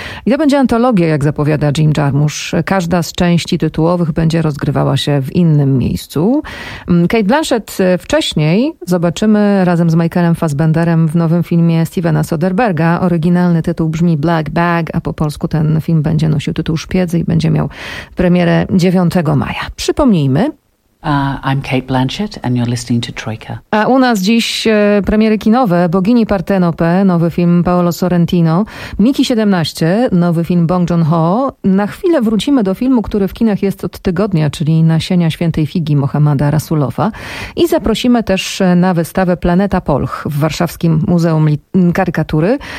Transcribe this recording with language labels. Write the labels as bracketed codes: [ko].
[pl] I to będzie antologia, jak zapowiada Jim Jarmusz. Każda z części tytułowych będzie rozgrywała się w innym miejscu. Cate Blanchett wcześniej zobaczymy razem z Michaelem Fassbenderem w nowym filmie Stevena Soderbergha. Oryginalny tytuł brzmi Black Bag, a po polsku ten film będzie nosił tytuł Szpiedzy i będzie miał premierę 9 maja. Przypomnijmy. [en] I'm Cate Blanchett and you're listening to Troika. [pl] A u nas dziś premiery kinowe. Bogini Partenope, nowy film Paolo Sorrentino. Miki 17, nowy film Bong Joon-ho. Na chwilę wrócimy do filmu, który w kinach jest od tygodnia, czyli Nasienia świętej figi Mohammada Rasulowa. I zaprosimy też na wystawę Planeta Polch w warszawskim Muzeum Karykatury.